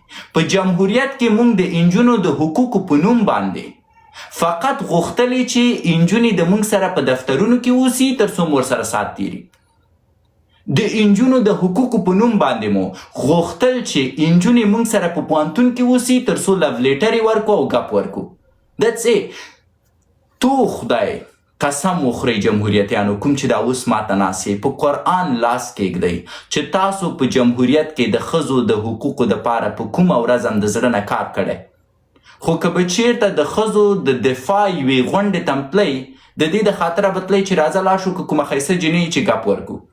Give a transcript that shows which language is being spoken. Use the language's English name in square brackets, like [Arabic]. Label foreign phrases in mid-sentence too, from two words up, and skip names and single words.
[Pashto] په جمهوریت کې موږ د نجونو د حقوقو په نوم باندې فقط غوښتلې چې نجونې د موږ سره په دفترونو کې اوسي تر څو مو ورسره ساعت تیري. د نجونو د حقوقو په نوم باندې مو غوښتل چې نجونې موږ سره په پوهنتون کې اوسي تر څو [English] love letter [Pashto] یې ورکو او ګپ ورکو. [English] That's it. [Pashto] تو خدای قسم وخورئ جمهوریتیانو، کوم چې دا اوس ماته ناسې په قرآن لاس کېږدئ چې تاسو په جمهوریت کې د ښځو د حقوقو دپاره په کومه ورځ هم د زړه نه کار کړی. خو که به چېرته د ښځو د دفاع یوې غونډې ته تلئ، د دې د خاطره به تلئ چې راځه لاړ شو که کومه ښایسته جینۍ چې ګپ ورکو.